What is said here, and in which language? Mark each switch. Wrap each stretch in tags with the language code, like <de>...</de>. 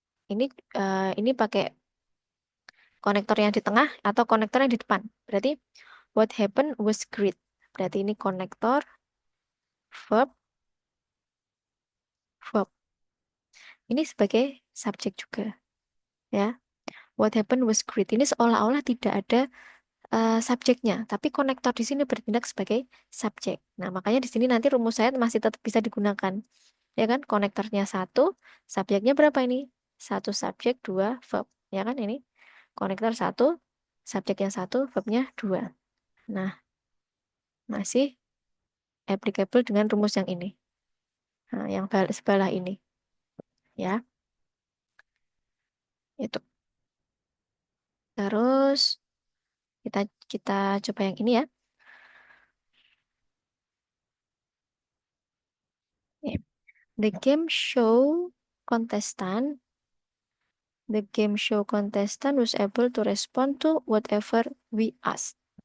<id>Ini ini pakai konektor yang di tengah atau konektor yang di depan. Berarti</id> <en>what happened was great.</en> <id>Berarti ini konektor verb verb. Ini sebagai subjek juga ya.</id> <en>What happened was great.</en> <id>Ini seolah-olah tidak ada subjeknya, tapi konektor di sini bertindak sebagai subjek. Nah, makanya di sini nanti rumus saya masih tetap bisa digunakan. Ya kan? Konektornya satu, subjeknya berapa ini? Satu subjek, dua verb. Ya kan ini? Konektor satu, subjeknya satu, verbnya dua. Nah, masih applicable dengan rumus yang ini. Nah, yang sebelah ini. Ya, itu. Terus kita kita coba yang ini ya. Ya.</id> <en>The game show contestant The game show contestant was able to respond to whatever we asked.</en>